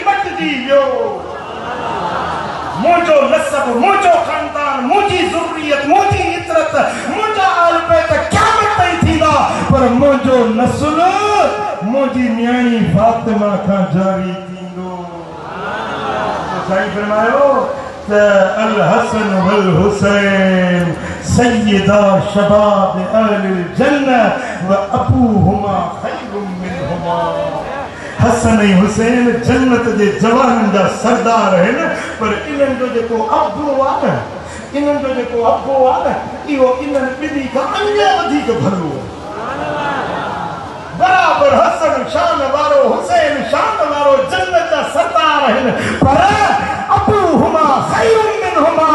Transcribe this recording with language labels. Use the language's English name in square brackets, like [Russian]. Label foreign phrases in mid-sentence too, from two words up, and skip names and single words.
[Sindhi] मटिजी वियो मुंहिंजो नसब मुंहिंजो ख़ानदान मुंहिंजी ज़ुर्रियत मुंहिंजी इतरत मुंहिंजा आल बैत क़यामत ताईं थींदा पर मुंहिंजो नस्ल मुंहिंजी न्याणी फातिमा खां जारी थींदो साईं फरमायो त [Arabic] الحسن والحسين سيدا شباب أهل الجنة وأبوهما خير منهما. [Sindhi] हसन ऐं हुसैन जन्नत जे जवाननि जा सरदार आहिनि, पर इन्हनि जो जेको अबो आहे न, इन्हनि जो जेको अबो आहे न, इहो इन्हनि ॿिन्ही खां अञा वधीक भलो आहे। बराबर हसन शान वारो, हुसैन शान वारो, जन्नत जा सरदार आहिनि, पर [Arabic] أبوهما خير منهما.